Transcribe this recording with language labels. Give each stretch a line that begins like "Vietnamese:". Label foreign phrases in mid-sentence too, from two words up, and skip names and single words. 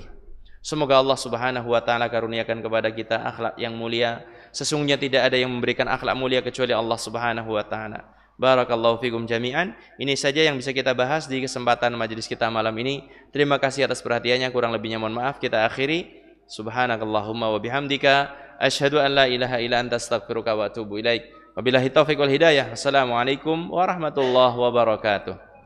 Indonesian: Semoga Allah
Arabic: سبحانه وتعالى
Indonesian: karuniakan kepada kita akhlak yang mulia. Sesungguhnya tidak ada yang memberikan akhlak mulia kecuali Allah
Arabic: سبحانه وتعالى. بارك الله فيكم جميعا.
Indonesian: Ini saja yang bisa kita bahas di kesempatan majelis kita malam ini. Terima kasih atas perhatiannya, kurang lebihnya mohon maaf. Kita akhiri.
Arabic: سبحانك اللهم وبحمدك أشهد أن لا إله إلا أنت أستغفرك وأتوب إليك. وبالله التوفيق والهداية. السلام عليكم ورحمة الله وبركاته.